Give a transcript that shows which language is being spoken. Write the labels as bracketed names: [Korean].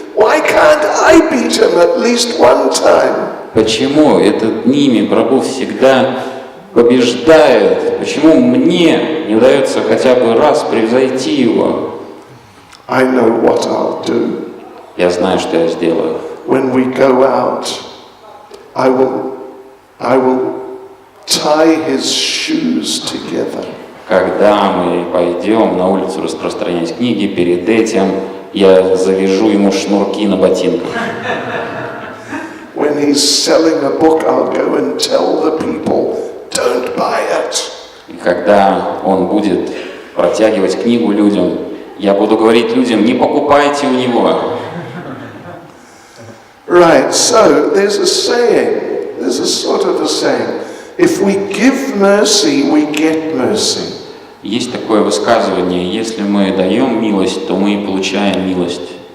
[English] Why can't I beat him at least one time? [Russian] Почему этот Ними Прабху всегда побеждает? Почему мне не удается хотя бы раз превзойти его? [English] I know what I'll do. [Russian] Я знаю, что я сделаю. [English] When we go out, I will tie his shoes together. [Russian] Когда мы пойдем на улицу распространять книги, перед этим я завяжу ему шнурки на ботинках. [English] When he's selling a book, I'll go and tell the people, don't buy it. [Russian] И когда он будет протягивать книгу людям, я буду говорить людям, не покупайте у него. [English] Right, so there's a sort of a saying, if we give mercy, we get mercy. [Russian] Есть такое высказывание, если мы даем милость, то мы и получаем милость.